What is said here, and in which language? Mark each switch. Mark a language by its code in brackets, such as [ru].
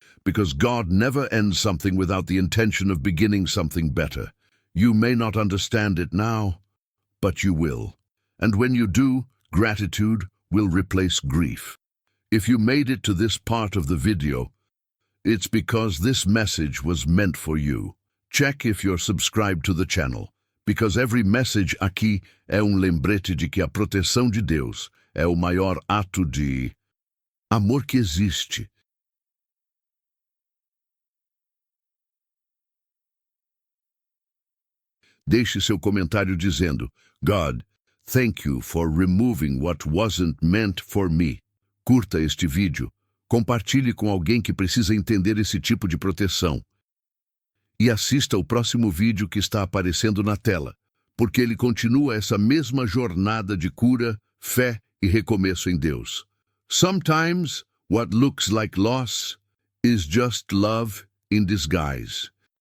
[en] Because God never ends something without the intention of beginning something better. You may not understand it now, but you will. And when you do, gratitude will replace grief. If you made it to this part of the video, it's because this message was meant for you. Check if you're subscribed to the channel, because every message [pt] aqui é lembrete de que a proteção de Deus é o maior ato de amor que existe. Deixe seu comentário dizendo, [en] God, thank you for removing what wasn't meant for me. [pt] Curta este vídeo, compartilhe com alguém que precisa entender esse tipo de proteção. E assista ao próximo vídeo que está aparecendo na tela, porque ele continua essa mesma jornada de cura, fé e recomeço em Deus. [en] Sometimes, what looks like loss is just love in disguise.